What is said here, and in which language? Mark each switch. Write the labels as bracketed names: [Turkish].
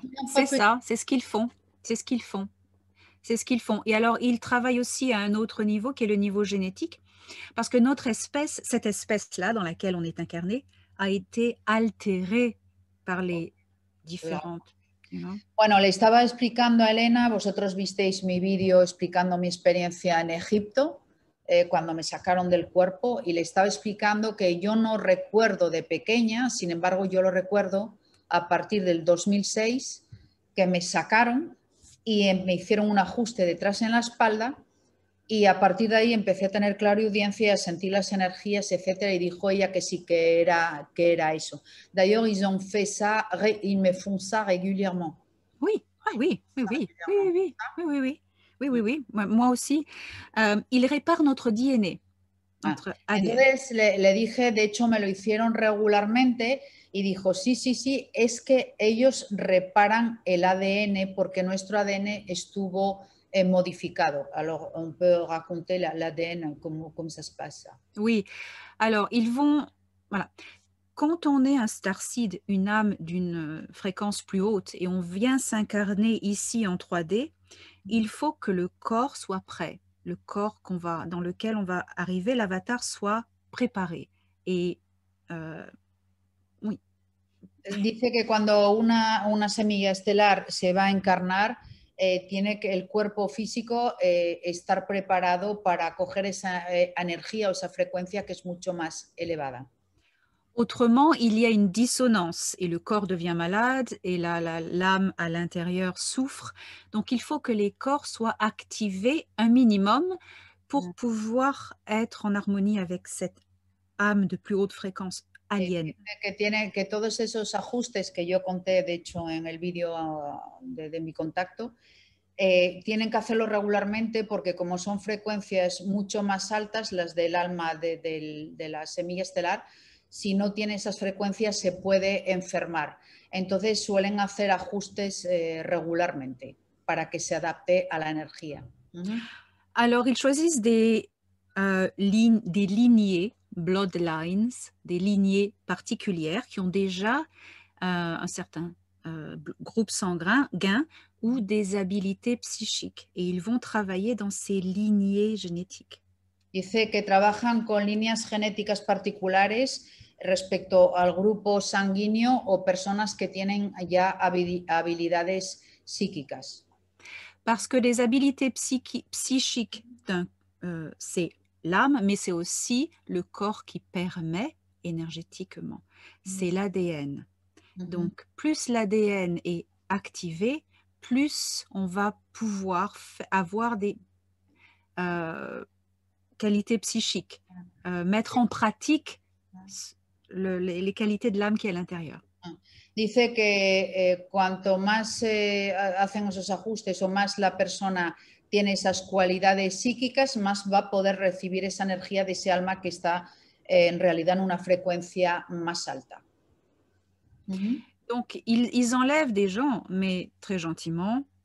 [French] souviens pas C'est petit. ça, c'est ce qu'ils font. C'est ce qu'ils font. C'est ce qu'ils font. Et alors, ils travaillent aussi à un autre niveau, qui est le niveau génétique, parce que notre espèce, cette espèce-là dans laquelle on est incarné, a été altérée par les différentes. [Spanish] Bueno, le estaba explicando a Elena, vosotros visteis mi vídeo explicando mi experiencia en Egipto, cuando me sacaron del cuerpo, y le estaba explicando que yo no recuerdo de pequeña, sin embargo yo lo recuerdo a partir del 2006, que me sacaron y me hicieron un ajuste detrás en la espalda, y a partir de ahí empecé a tener clariaudiencia, a sentir las energías, etcétera, y dijo ella que sí que era eso. [French] D'ailleurs, ils ont fait ça, ils me font ça régulièrement. Oui, oui, oui, oui, oui, oui, oui, oui, oui, oui, oui, oui, oui. Moi aussi. Ils réparent notre DNA, notre ADN. [Spanish] Entonces le dije, de hecho me lo hicieron regularmente y dijo, sí, sí, sí, es que ellos reparan el ADN porque nuestro ADN estuvo modificado. [French] Alors, on peut raconter l'ADN, comment ça se passe. Oui, alors ils vont, voilà. Quand on est un starseed, une âme d'une fréquence plus haute, et on vient s'incarner ici en 3D, il faut que le corps soit prêt. Le corps dans lequel on va arriver, l'avatar soit préparé. Et oui. [Spanish] Dice que cuando una semilla estelar se va a encarnar, tiene que el cuerpo físico estar preparado para acoger esa energía o esa frecuencia que es mucho más elevada. [French] Autrement, il y a une dissonance et le corps devient malade et l'âme à l'intérieur souffre. Donc, il faut que les corps soient activés un minimum pour pouvoir être en harmonie avec cette âme de plus haute fréquence alien. [Spanish] Que todos esos ajustes que yo conté, de hecho, en el vídeo de mi contacto, tienen que hacerlo regularmente porque como son frecuencias mucho más altas, las del alma de la semilla estelar, si no tiene esas frecuencias se puede enfermar. Entonces suelen hacer ajustes regularmente para que se adapte a la energía. [French] Alors, ils choisissent des lignées, bloodlines, des lignées particulières qui ont déjà un certain groupe sanguin ou des habilités psychiques. Et ils vont travailler dans ces lignées génétiques. [Spanish] Dice que trabajan con líneas genéticas particulares respecto al grupo sanguíneo o personas que tienen ya habilidades psíquicas. [French] Parce que les habilités psychiques, c'est l'âme, mais c'est aussi le corps qui permet énergétiquement. C'est l'ADN. Donc, plus l'ADN est activé, plus on va pouvoir avoir des qualités psychiques, mettre en pratique les qualités de l'âme qui est à l'intérieur. [Spanish] Dice que cuanto más hacen esos ajustes o más la persona tiene esas cualidades psíquicas, más va a poder recibir esa energía de ese alma que está en realidad en una frecuencia más alta. [French] Donc, ils enlèvent des gens, mais très gentiment.